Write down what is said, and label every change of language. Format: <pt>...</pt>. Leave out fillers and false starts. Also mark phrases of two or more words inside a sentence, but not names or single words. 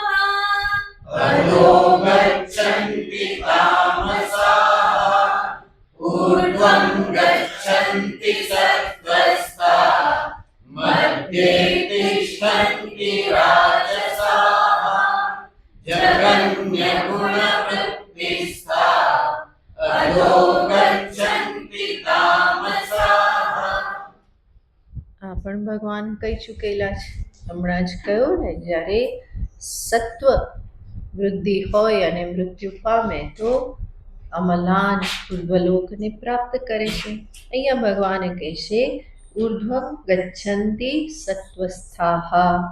<sa>अधो गच्छन्ति तामसाः ऊर्ध्वं गच्छन्ति सत्त्वस्था मध्ये तिष्ठन्ति राजसाः जगन्यगुणवृत्तिस्था अधो गच्छन्ति तामसाः.</sa> <gu>આ પણ ભગવાન કહી ચૂકેલા છે. હમણાં જ કહ્યું ને, જ્યારે સત્વ વૃદ્ધિ હોય અને મૃત્યુ પામે તો અમલાન ઉર્ધ્વલોકને પ્રાપ્ત કરે છે. અહીંયા ભગવાન કહે છે</gu> <sa>उर्ध्वम गच्छन्ति सत्वस्थाः.</sa>